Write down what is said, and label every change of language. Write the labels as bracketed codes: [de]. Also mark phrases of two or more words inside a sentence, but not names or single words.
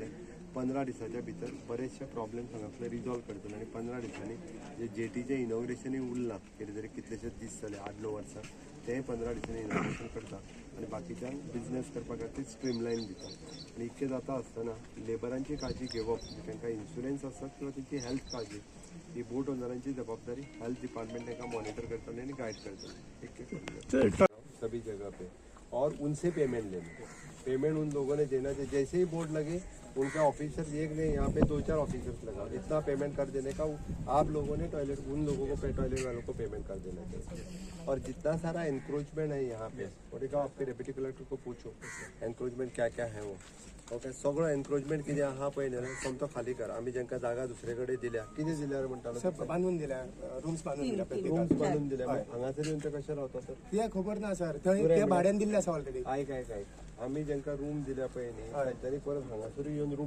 [kok] 15 दिसाच्या भितर बरेचशे प्रॉब्लेम्स हांगासले रिजॉल्व करतले आनी 15 दिसांनी जे जेटीचे इनॉग्रेशनूय उरलां कितें तरी कितलेशेच दीस जाले 8-9 वर्सां तें 15 दिसांनी इनॉग्रेशन करता आनी बाकीच्यांक बिझनेस करपा खातीर स्ट्रीमलायन दिता. आनी इतकें जाता आसतना लेबरांची काळजी घेवप म्हणजे तांकां इन्शुरन्स आसत किंवा तेंची हेल्थ काळजी ही बोट ओनरांची जबाबदारी [en] health department [kok] तांकां मॉनिटर करतले आनी गायड करतले. [hi] सभी जगह पे और उनसे पेमेंट लेना. पेमेंट उन लोगों ने देना चाहिए. जैसे ही बोर्ड लगे उनका ऑफिसर एक नहीं, यहाँ पे 2-4 ऑफिसर्स लगा इतना पेमेंट कर देने का. आप लोगों ने टॉयलेट उन लोगों को टॉयलेट वालों को पेमेंट कर देना चाहिए. और जितना सारा एनक्रोचमेंट है यहाँ पे और एक आपके [en] deputy collector [hi] को पूछो एनक्रोचमेंट क्या क्या है वो. [kok] ओके सगळो एनक्रोचमेंट कितें आहा पळय न्ही समतो खाली कर. आमी जांकां जागा दुसरे कडेन दिल्या कितें दिल्यार म्हणटालो बांधून दिल्या, रूम्स बांधून दिल्या रूम्स बांधून दिल्या. हांगासर येवन ते कशें रावता सर ते खबर ना सर. थंय ते भाड्यान दिल्ले आसा ऑलरेडी. आयक आमी जांकां रूम दिल्या पळय न्ही तांच्यांनी परत हांगासर येवन रूम